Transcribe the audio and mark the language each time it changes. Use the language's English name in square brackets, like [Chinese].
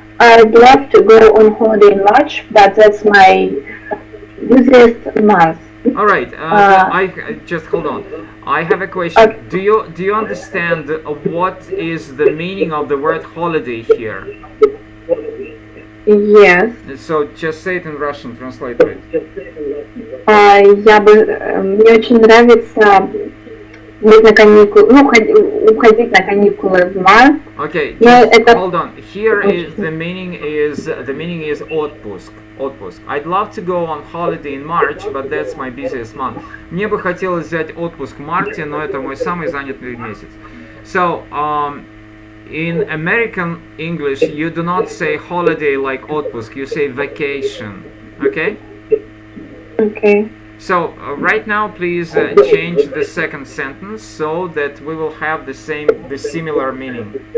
[English] I'd love to go on holiday in March, but that's my busiest month. All right. I just hold on. I have a question. Do you understand what is the meaning of the word holiday here? Yes. So just say it in Russian. Translate it. [Russian] Мне очень нравится быть на каникулы, уходить на каникулы в март. [English] Okay, hold on. Here is the meaning is отпуск. [Russian] Отпуск. [English] I'd love to go on holiday in March, but that's my busiest month. [Russian] Мне бы хотелось взять отпуск в марте, но это мой самый занятый месяц. [English] So, in American English, you do not say holiday like отпуск. You say vacation. Okay? Okay. So right now, please change the second sentence so that we will have the similar meaning.